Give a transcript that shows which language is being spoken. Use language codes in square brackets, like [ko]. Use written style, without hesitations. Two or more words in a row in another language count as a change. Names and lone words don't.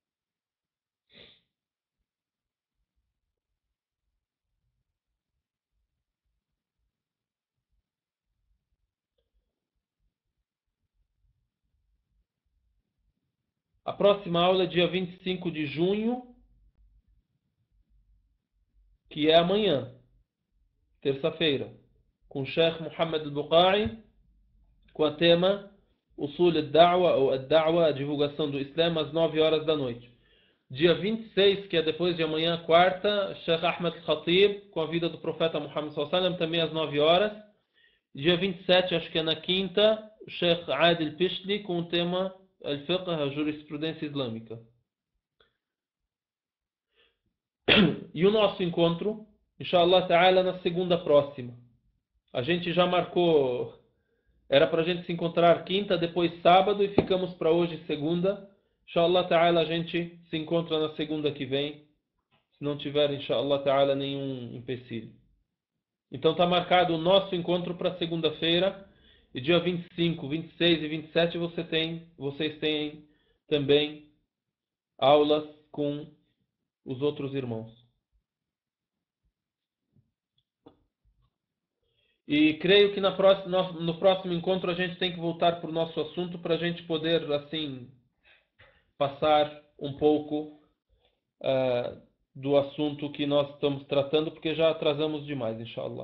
[pt] A próxima aula é dia 25 de junho, que é amanhã, terça-feira, com o Sheikh Muhammad al-Buqai, com o tema Usul al-Da'wa, ou al-Da'wa, a divulgação do Islã, às 9 horas da noite. Dia 26, que é depois de amanhã, quarta, Sheikh Ahmed Khatib, com a vida do profeta Muhammad [ar] صلى الله عليه وسلم, [pt] também às 9 horas. Dia 27, acho que é na quinta, o Sheikh Adil Pishli, com o tema Al-Fiqh, a jurisprudência islâmica. E o nosso encontro, [ar] إن شاء الله تعالى, [pt] na segunda próxima. A gente já marcou, era para a gente se encontrar quinta, depois sábado, e ficamos para hoje segunda. [ar] إن شاء الله تعالى, [pt] a gente se encontra na segunda que vem, se não tiver, [ar] إن شاء الله تعالى, [pt] nenhum empecilho. Então está marcado o nosso encontro para segunda-feira, e dia 25, 26 e 27 vocês têm também aulas com os outros irmãos. E creio que no próximo encontro a gente tem que voltar para o nosso assunto para a gente poder, assim, passar um pouco do assunto que nós estamos tratando, porque já atrasamos demais, inshallah.